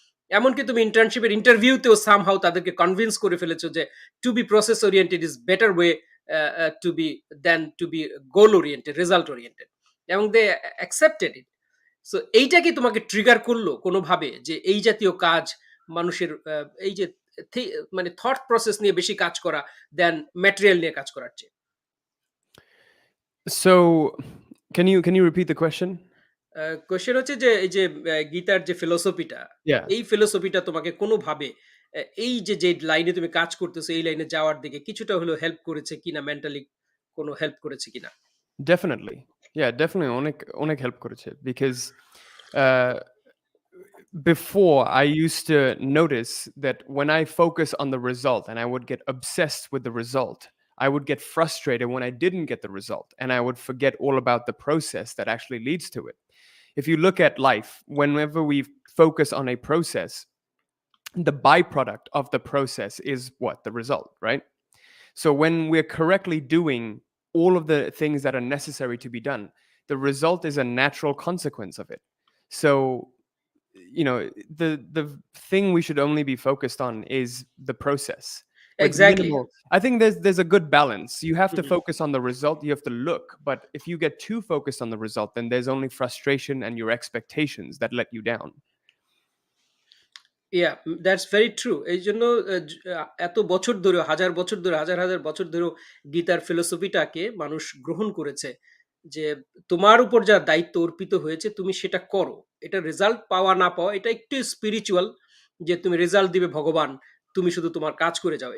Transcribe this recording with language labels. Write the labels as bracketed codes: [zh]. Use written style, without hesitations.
[bn] এমনকি তুমি ইন্টার্নশিপের ইন্টারভিউতেও সামহাউ তাদেরকে কনভিন্স করে ফেলেছো যে [en] To be process oriented is better way to be than to be goal oriented, result oriented, এবং they accepted it. [bn] সো এইটা কি তোমাকে ট্রিগার করলো কোনোভাবে যে এই জাতীয় কাজ মানুষের এই যে মানে থট প্রসেস নিয়ে বেশি কাজ করা দেন ম্যাটেরিয়াল নিয়ে কাজ করার চেয়ে? [en] So, can you repeat the question? [bn] Question হচ্ছে যে এই যে গীতার যে ফিলোসফিটা, Yeah, এই ফিলোসফিটা তোমাকে কোনোভাবে এই যে যে লাইনে তুমি কাজ করতেছো এই লাইনে যাওয়ার দিকে কিছুটা হলেও হেল্প করেছে কিনা, মেন্টালি কোনো হেল্প করেছে কিনা? [en] definitely. Yeah, definitely [bn] অনেক help করেছে [en] because uh, before I used to notice that when I focus on the result and I would get obsessed with the result, I would get frustrated when I didn't get the result and I would forget all about the process that actually leads to it. If you look at life, whenever we focus on a process, the byproduct of the process is what? The result, right? So when we're correctly doing all of the things that are necessary to be done, the result is a natural consequence of it. So the thing we should only be focused on is the process with exactly. minimal. I think there's a good balance. You have to focus on the result, you have to look, but if you get too focused on the result, then there's only frustration and your expectations that let you down. Yeah, that's very true. [bn] এইজন্য এত বছর ধরে, হাজার বছর ধরে, হাজার, হাজার বছর ধরেও গীতার ফিলোসফিটাকে মানুষ গ্রহণ করেছে। যে তোমার উপর যা দায়িত্ব অর্পিত হয়েছে তুমি সেটা করো। এটা রেজাল্ট পাওয়া না পাওয়া এটা একটু স্পিরিচুয়াল, যে তুমি রেজাল্ট দিবে ভগবান, তুমি শুধু তোমার কাজ করে যাও।